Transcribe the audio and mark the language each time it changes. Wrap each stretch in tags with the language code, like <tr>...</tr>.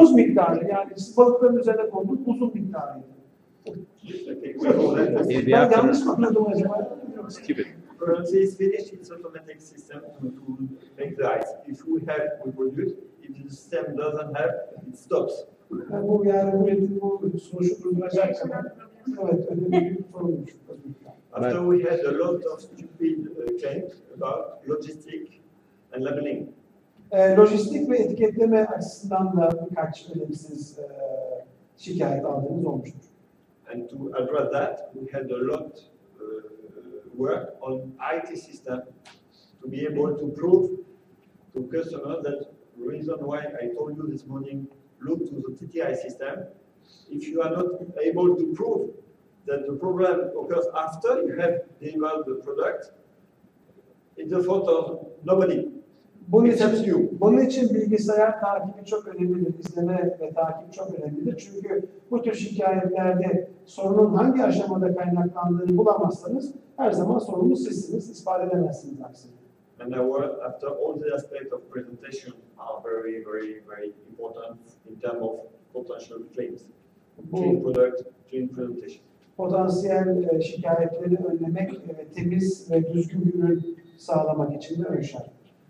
<tr>Buz miktarı, yani siz balıkların üzerine konduğunuz buzun miktarıydı.</tr> <en>Okay,</en> <tr>Ben yanlış mı anladım acaba?</tr> <en>Stupid. Currency is finished, it's automatic system to make the ice. If we produce, if the system doesn't have, it stops.</en> <tr>Bu yani bu sonucu durduracak kadar evet önemli bir sorunmuş.</tr> <en>After we had a lot of stupid claims about logistic and labeling.</en> <tr>Lojistik ve etiketleme açısından da birkaç önemsiz şikayet aldığımız olmuştur.</tr> <en>And to address that, we had a lot work on IT system to be able to prove to customers that the reason why I told you this morning, look to the TTI system. If you are not able to prove that the problem occurs after you have delivered the product, it's the fault of nobody.</en> <tr>Bunun için bilgisayar takibi çok önemlidir. İzleme ve takip çok önemlidir. Çünkü bu tür şikayetlerde sorunun hangi aşamada kaynaklandığını bulamazsanız her zaman sorumlu sizsiniz, ispat edemezsiniz aksine.</tr> <en>And after all the aspects of presentation are very, very, very important in terms of potential claims. Clean product, clean presentation.</en> <tr>Potansiyel şikayetleri önlemek, temiz ve düzgün bir ürün sağlamak için de ön şarttır.</tr>